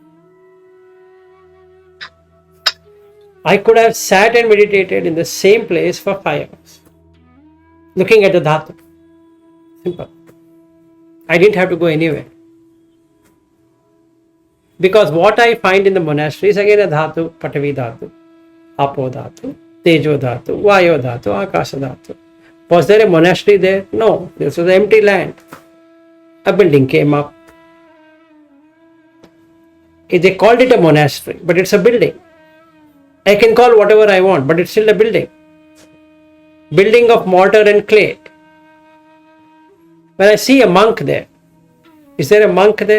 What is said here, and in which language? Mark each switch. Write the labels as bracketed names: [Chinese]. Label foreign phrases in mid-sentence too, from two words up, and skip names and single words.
[English] I could have sat and meditated in the same place for 5 hours, looking at the dhatu. Simple. I didn't have to go anywhere. Because what I find in the monastery is again a dhatu, [Pali] patavi dhatu, apo dhatu, tejo dhatu, vayo dhatu, akasha dhatu. [English] Was there a monastery there? No, this was an empty land. A building came up. They called it a monastery, but it's a building. I can call whatever I want, but it's still a building. Building of mortar and clay. When I see a monk there, is there a monk there?